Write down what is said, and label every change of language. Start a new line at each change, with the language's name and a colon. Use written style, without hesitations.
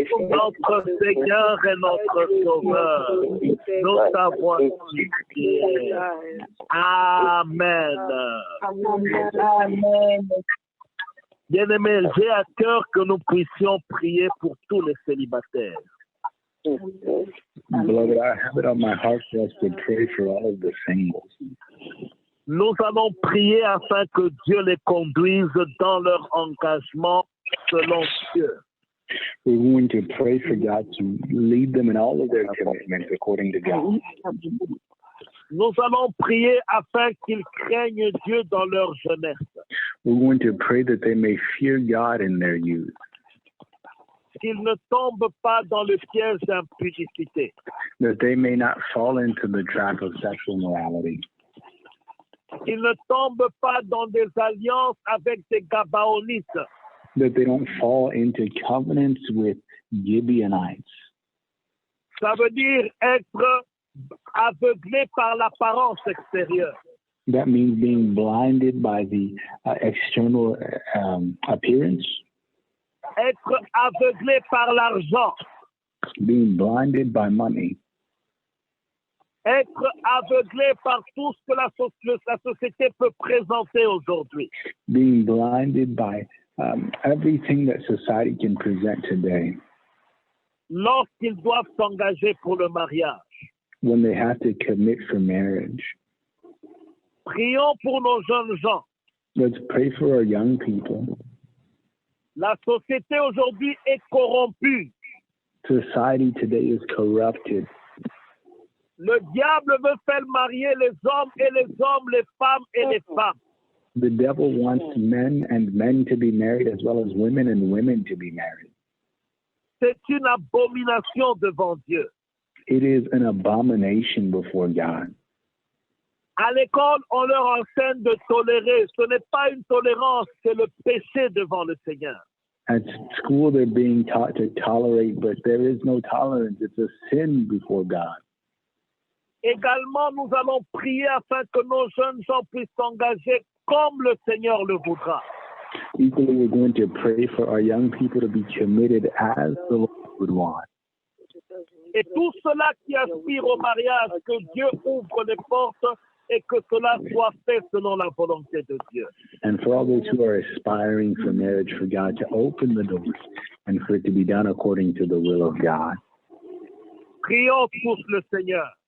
French: Notre Seigneur et notre Sauveur. Nous t'avons supplié. Amen. Amen. Bien-aimés, j'ai à cœur que nous puissions prier pour tous les célibataires.
English: Beloved, I have it on my heart for us to pray for all of the singles.
French: Nous allons prier afin que Dieu les conduise dans leur engagement selon Dieu.
English: We're going to pray for God to lead them in all of their commitments according to God.
French: Nous allons prier afin qu'ils craignent Dieu dans leur jeunesse.
English: We're going to pray that they may fear God in their youth,
French: Qu'ils ne tombent pas dans le piège d'impudicité.
English: that they may not fall into the trap of sexual morality,
French: Qu'ils ne tombent pas dans des alliances avec des Gabaonites.
English: that they don't fall into covenants with Gibeonites.
French: Ça veut dire être aveuglé par l'apparence extérieure.
English: That means being blinded by the external appearance,
French: Être aveuglé par l'argent.
English: being blinded by money,
French: Être aveuglé par tout ce que la société peut présenter aujourd'hui.
English: being blinded by everything that society can present today
French: Lorsqu'ils doivent s'engager pour le mariage.
English: when they have to commit for marriage.
French: Prions pour nos jeunes gens.
English: Let's pray for our young people.
French: La société aujourd'hui est corrompue.
English: Society today is corrupted.
French: Le diable veut faire marier les hommes et les hommes, les femmes et les femmes.
English: The devil wants men and men to be married as well as women and women to be married.
French: C'est une abomination devant Dieu.
English: It is an abomination before God.
French: À l'école, on leur enseigne de tolérer. Ce n'est pas une tolérance, c'est le péché devant le Seigneur.
English: At school, they're being taught to tolerate, but there is no tolerance. It's a sin before God.
French: Également, nous allons prier afin que nos jeunes gens puissent s'engager comme le Seigneur le voudra.
English: Equally, we're going to pray for our young people to be committed as the Lord would want.
French: Et tous ceux-là qui aspirent au mariage, que Dieu ouvre les portes et que cela soit fait selon la volonté de Dieu.
English: And for all those who are aspiring for marriage, for God to open the doors and for it to be done according to the will of God.
French: Prions tous le Seigneur.